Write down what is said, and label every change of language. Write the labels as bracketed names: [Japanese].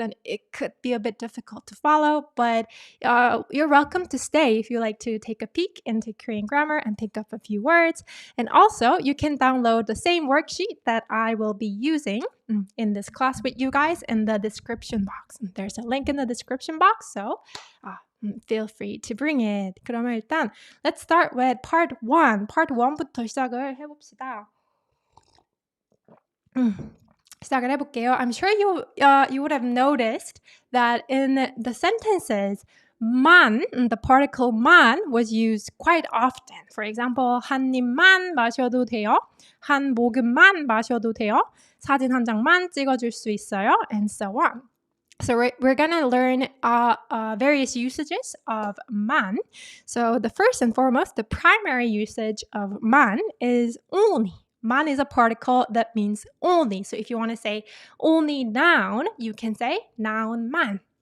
[English] Then it could be a bit difficult to follow, but you're welcome to stay if you like to take a peek into Korean grammar and pick up a few words. And also, you can download the same worksheet that I will be using in this class with you guys in the description box. There's a link in the description box, so feel free to bring it. [Korean] 그러면 일단 [English] let's start with part 1. [Korean] Part 1부터 시작을 해봅시다. 시작을 해볼게요. [English] I'm sure you would have noticed that in the sentences, 만, the particle 만 was used quite often. For example, [Korean] 한 입만 마셔도 돼요. 한 모금만 마셔도 돼요. 사진 한 장만 찍어줄 수 있어요. [English] And so on. So we're going to learn various usages of 만. So the first and foremost, the primary usage of 만 is only. 만 is a particle that means only. So if you want to say only noun, you can say noun 만.